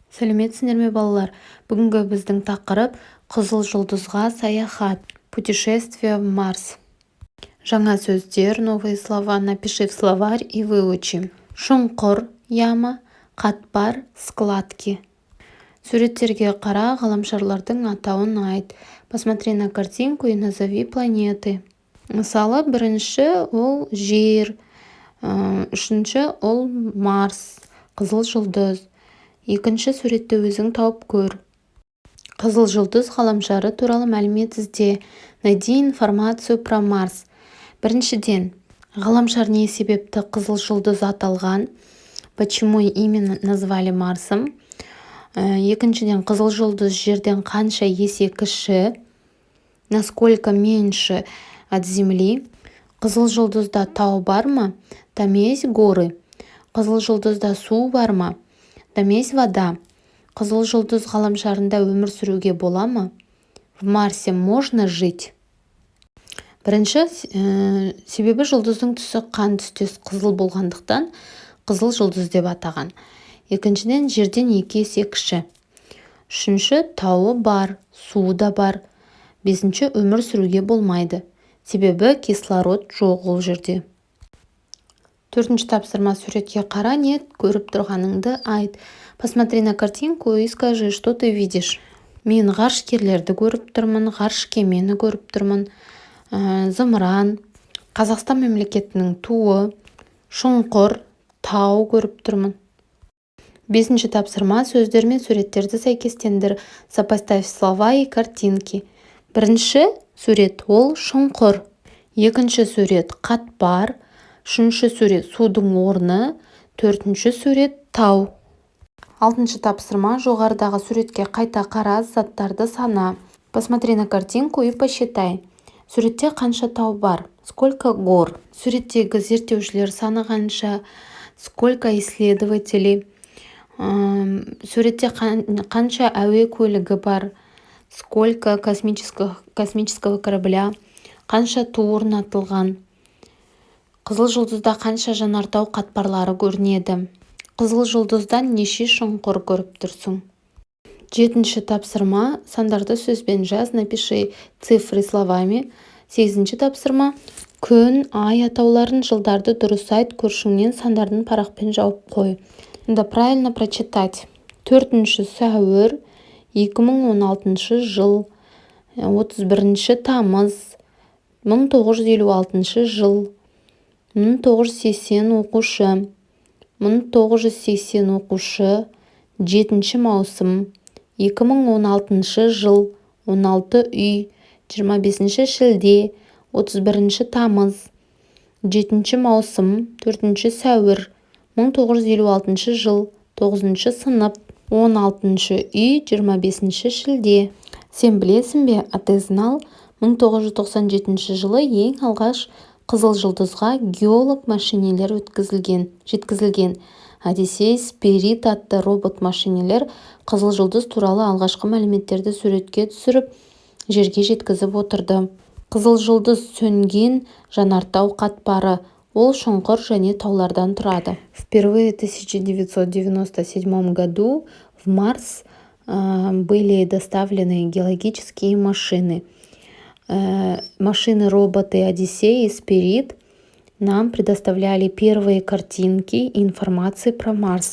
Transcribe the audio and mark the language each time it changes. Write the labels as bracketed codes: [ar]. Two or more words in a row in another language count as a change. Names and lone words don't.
[kk] Сәлеметсіңдер ме балалар? Бүгінгі біздің тақырып қызыл жұлдызға саяхат. [ru] Путешествие в Марс. [kk] Жаңа сөздер, [ru] новые слова, напиши в словарь и выучи. [kk] Шұңқыр, яма, қатпар, складки. Суреттерге қара, ғаламшарлардың атауын айт. [ru] Посмотри на картинку и назови планеты. [kk] Мысалы, бірінші ол жер, үшінші ол Марс, қызыл жұлдыз. Екінші суретті өзің тауып көр. Қызыл жұлдыз ғаламшары туралы мәлімет ізде. [ru] Найди информацию про Марс. [kk] Біріншіден, ғаламшар не себепті қызыл жұлдыз аталған? [ru] Почему именно назвали Марсом? [kk] Екіншіден, қызыл жұлдыз жерден қанша есе кіші? [ru] Насколько меньше от Земли? [kk] Қызыл жұлдызда тау бар ма? [ru] Там есть горы. [kk] Қызыл жұлдызда су бар ма? [ru] Там есть вода. [kk] Қызыл жұлдыз ғаламшарында өмір сүруге бола ма? [ru] В Марсе можно жить? [kk] Бірінші, себебі жұлдыздың түсі қан түстес қызыл болғандықтан қызыл жұлдыз деп атаған. Екіншіден, жерден 2 есе кіші. Үшінші, тауы бар, суы да бар. Бесінші, өмір сүруге болмайды. Себебі кислород жоқ ол жерде. Төртінші тапсырма, суретке қара, не көріп тұрғаныңды айт. [ru] Посмотри на картинку и скажи, что ты видишь. [kk] Мен ғарышкерлерді көріп тұрмын, ғарыш кемені көріп тұрмын, зымыран, Қазақстан мемлекетінің туы, шұңқыр, тау көріп тұрмын. Бесінші тапсырма, сөздер мен суреттерді сәйкестендір. [ru] Сопоставь слова и картинки. [kk] Бірінші сурет ол шұңқыр. Екінші сурет қатпар. Үшінші сурет судың орны. Төртінші сурет тау. Алтыншы тапсырма, жоғарыдағы суретке қайта қара, заттарды сана. [ru] Посмотри на картинку и посчитай. [kk] Суретте қанша тау бар? [ru] Сколько гор? [kk] Суреттегі зерттеушілер саны қанша? [ru] Сколько исследователей? [kk] Суретте қанша әуе көлігі бар? [ru] Сколько космического корабля? [kk] Қанша ту орнатылған? Қызыл жұлдызда қанша жанартау қатпарлары көрінеді? Қызыл жұлдыздан неше шұңқыр көріп тұрсың? Жетінші тапсырма, сандарды сөзбен жаз, [ru] напиши цифры словами. [kk] Сегізінші тапсырма, күн, ай атауларын, жылдарды дұрыс айт, көршіңнен сандардың парақпен жауып қой. [ru] Да правильно прочитать. [kk] Төртінші сәуір, 2016 жыл, 31 тамыз, 1956 жыл, 1980 оқушы, 1980 оқушы, 7 маусым, 2016 жыл, 16 үй, 25 шілде, 31 тамыз, 7 маусым, 4 сәуір, 1956 жыл, 9 сынып, 16 үй, 25 шілде. Сен білесің бе, [ru] а ты знал, [kk] 1997 жылы ең алғаш қызыл жұлдызға геолог машинелер жеткізілген. Одиссей Спирит атты робот машинелер қызыл жұлдыз туралы алғашқы мәліметтерді суретке түсіріп, жерге жеткізіп отырды. Қызыл жұлдыз сөнген жанартау қатпары, ол шұңқыр және таулардан тұрады. [ru] Впервые в 1997 году в Марс были доставлены геологические машины. Машины-роботы Одиссей и Спирит нам предоставляли первые картинки и информации про Марс.